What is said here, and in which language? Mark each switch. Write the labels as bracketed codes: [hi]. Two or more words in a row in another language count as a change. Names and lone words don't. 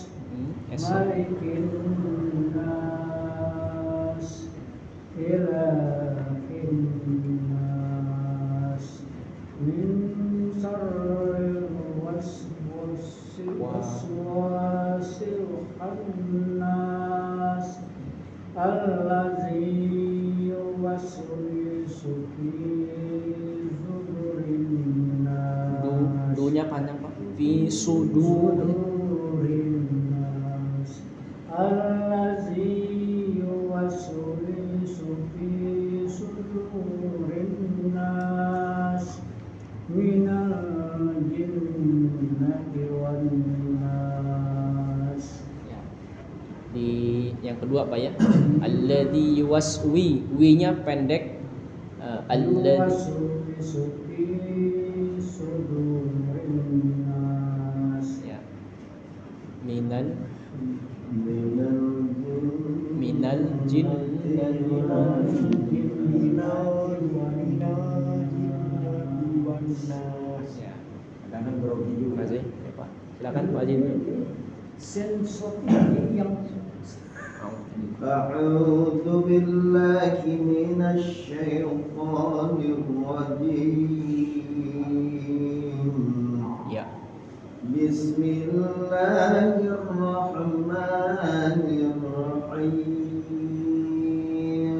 [ar] ملك الناس. إله الناس. من شر الوسواس الخناس. الذي يوسوس في صدور الناس. [id] Dunya panjang Pak. [ar] في صدور nas. الذي يوسوس في صدور الناس. من الجنة والناس. [id] Ya. Di yang kedua Pak ya. [ar] الذي يوسوس, [id] wi-nya pendek. [ar] Alladzi يوسوس في صدور الناس. ya. من الجنة ya. [id] Kadang grogi juga. Terima kasih ya Pak. Silakan Pak Haji. Sensor yang [ar] أعوذ بالله من الشيطان الرجيم [id] Ya. [ar] بسم الله الرحمن الرحيم